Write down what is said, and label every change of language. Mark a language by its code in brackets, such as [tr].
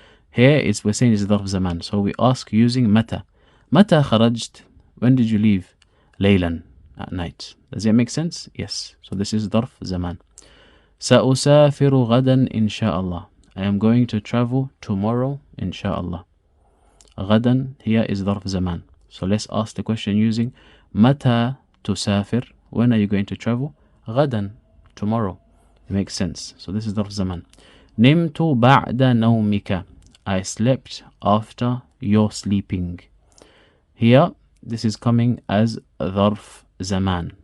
[en] Here we're saying it's ظرف زمان. So we ask using متى. [ar] متى خرجت? [en] When did you leave? ليلا, at night. Does it make sense? Yes. So this is ظرف زمان. [ar] سأسافر غدا إن شاء الله. [en] I am going to travel tomorrow إن شاء الله. غدا here is ظرف زمان. So let's ask the question using [ar] متى تسافر? [en] When are you going to travel? غدا, tomorrow. It makes sense. So this is ظرف زمان. [ar] نمت بعد نومك. [en] I slept after your sleeping. Here, this is coming as ظرف زمان.